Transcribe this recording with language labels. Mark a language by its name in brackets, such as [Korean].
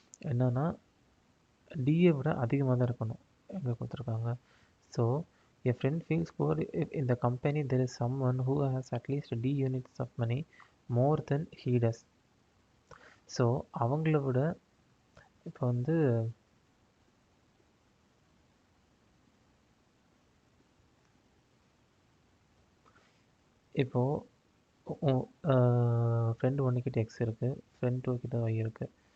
[Tamil] என்னன்னா டிஏ விட அதிகமாக தான் இருக்கணும் எங்கே கொடுத்துருக்காங்க. [English] So a friend feels poor if in the company there is someone who has at least D units of money more than he does. [Tamil] So அவங்கள விட இப்போ வந்து இப்போது ஃப்ரெண்டு 1 கிட்ட எக்ஸ் இருக்குது, ஃப்ரெண்ட் 2 கிட்ட ஒய் இருக்குது.